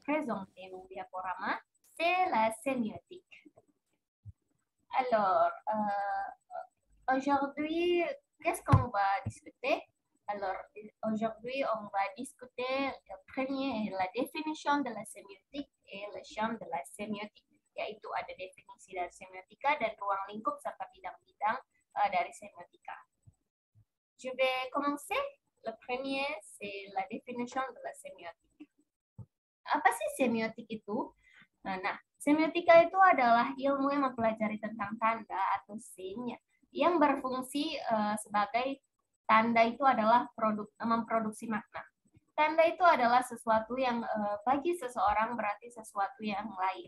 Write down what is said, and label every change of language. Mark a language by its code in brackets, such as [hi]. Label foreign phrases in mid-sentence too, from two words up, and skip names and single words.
[fr] présenter mon diaporama, c'est la sémiotique. Alors, aujourd'hui, qu'est-ce qu'on va discuter? Alors, aujourd'hui, on va discuter le premier, la définition de la sémiotique et le champ de la sémiotique, [id] yaitu ada definisi dari semiotika dan ruang lingkup serta bidang-bidang dari semiotika. [fr] Je vais commencer. Le premier, c'est la définition de la sémiotique. [id] Apa sih semiotik itu? Nah, semiotika itu adalah ilmu yang mempelajari tentang tanda atau sign yang berfungsi sebagai tanda itu adalah memproduksi makna. Tanda itu adalah sesuatu yang bagi seseorang berarti sesuatu yang lain.